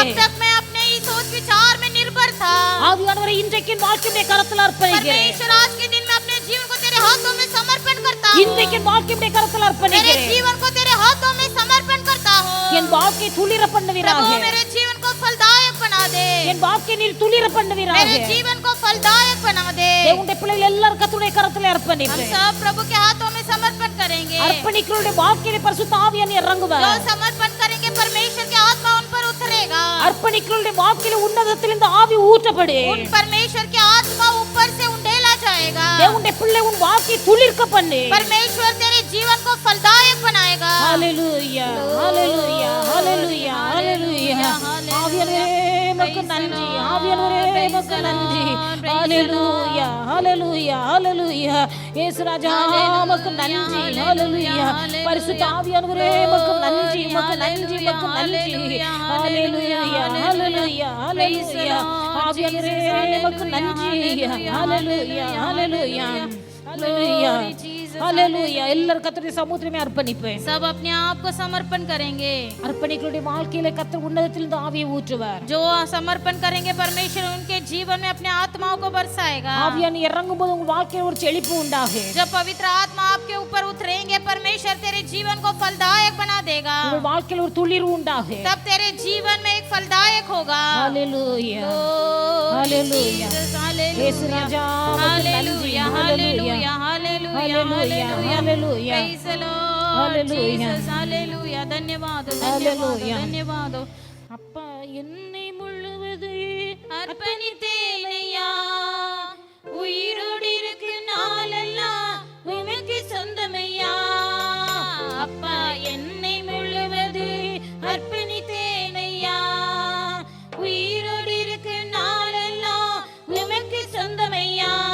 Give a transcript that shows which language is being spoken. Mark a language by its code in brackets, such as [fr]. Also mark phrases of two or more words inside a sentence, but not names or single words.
[hi] अब तक मैं अपने ही सोच विचार में निर्भर था. [ta] ஆவியானவரே, இன்றைக்கு என் வாழ்க்கையை கரத்தில் அர்ப்பணிக்கிறேன். [hi] परमेश्वर आज के दिन में अपने जीवन को तेरे हाथों में समर्पण करता हूँ. [ta] இன்றைக்கு என் வாழ்க்கையை கரத்தில் [hi] मेरे [ta] அர்ப்பணிக்கிறேன். [hi] जीवन को तेरे हाथों में समर्पण करता हूँ. [ta] என் வாழ்க்கை துளிர பண்ணுவீராக. [hi] प्रभु मेरे जीवन को फलदायक बना दे. [ta] என் வாழ்க்கை நீர் துளிர பண்ணுவீராக. [hi] मेरे जीवन को फलदायक बना दे. [ta] தேவனுடைய பிள்ளைகள் எல்லாரும் கர்த்தருடைய கரத்தில் [hi] हम [ta] அர்ப்பணிப்பேன். [hi] सब प्रभु के हाथों में समर्पण करेंगे. [ta] அர்ப்பணிக்கிறவருடைய வாழ்க்கையிலே பரிசுத்த ஆவியானவர் [hi] जो [ta] இறங்குவார். [hi] समर्पण करेंगे परमेश्वर की आत्मा उन पर उतरेगा. [ta] அர்ப்பணிக்கிறவருடைய வாழ்க்கையிலே உன்னதத்திலிருந்து ஆவி ஊற்றப்படு. [hi] उन परमेश्वर की आत्मा ऊपर से उंडेला जाएगा. [ta] தேவனுடைய பிள்ளை உன் வாழ்க்கையை துளிர்க்க பண்ணு. [hi] परमेश्वर तेरे जीवन को फलदायक बनाएगा. [ta] ஹalleluya, ஹalleluya, ஹalleluya, ஹalleluya. ஆவியானவரே உமக்கு நன்றி. ஆவியானவரே உமக்கு நன்றி. ஹalleluya, ஹalleluya, ஹalleluya. இயேசு ராஜா உமக்கு நன்றி. ஹalleluya. பரிசுத்த ஆவியானவரே உமக்கு நன்றி, உமக்கு நன்றி, உமக்கு நன்றி. ஹalleluya, ஹalleluya, ஹalleluya. ஆவியானவரே உமக்கு நன்றி. ஹalleluya, ஹalleluya, ஹalleluya, ஹalleluya. எல்லாரும் கர்த்தருடைய சமூகத்திலே அர்ப்பணிப்பேன். [hi] सब अपने आप को समर्पण करेंगे. [ta] அர்ப்பணிகளுடைய வாழ்க்கையில கர்த்தர் உன்னதத்திலிருந்து ஆவியை ஊற்றுவார். [hi] जो समर्पण करेंगे परमेश्वर उनके जीवन में अपने आत्माओं को बरसाएगा. [ta] ஆவியானவர் இறங்கும்போது உங்க வாழ்க்கையில ஒரு செழிப்பு உண்டாகும். [hi] जब पवित्र आत्मा आपके ऊपर उतरेंगे परमेश्वर तेरे जीवन को फलदायक बना देगा. [ta] உங்க வாழ்க்கையில ஒரு துளிர்வு உண்டாகும். [hi] तब तेरे जीवन में एक फलदायक होगा. [ta] ஹalleluya, ஹalleluya. இயேசு ராஜா உமக்கு நன்றி. ஹalleluya, [hi] हालेलुया [ta] ஹalleluya, ஹalleluya. [en] Praise the Lord Hallelujah. [hi] जीसस हालेलुया. धन्यवाद [en] Hallelujah. [hi] धन्यवाद. [ta] அப்பா, என்னை முழுவது அர்ப்பணித்தேனையா, உயிரோடு இருக்கு நாளெல்லாம் உமக்கு சொந்தமையா. அப்பா, என்னை முழுவது அர்ப்பணித்தேனையா, உயிரோடு இருக்கு நாளெல்லாம் உமக்கு சொந்தமையா.